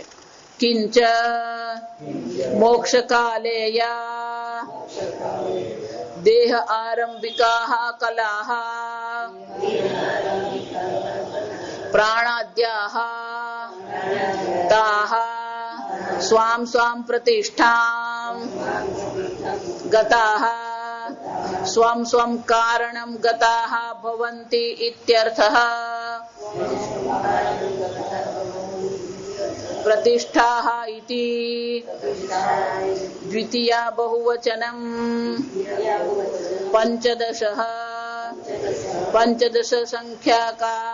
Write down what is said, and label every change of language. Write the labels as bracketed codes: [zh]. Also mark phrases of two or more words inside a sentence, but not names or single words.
[sa] કિંચ મોક્ષ કાલે યા દેહ આરંભિકાઃ કલાઃ પ્રાણાદ્યાઃ તાઃ स्वां स्वां प्रतिष्ठां गताः स्वं स्वं कारणं गताः भवन्ति इत्यर्थः। प्रतिष्ठाः इति द्वितीया बहुवचनं पंचदशः पंचदश [hi] संख्या का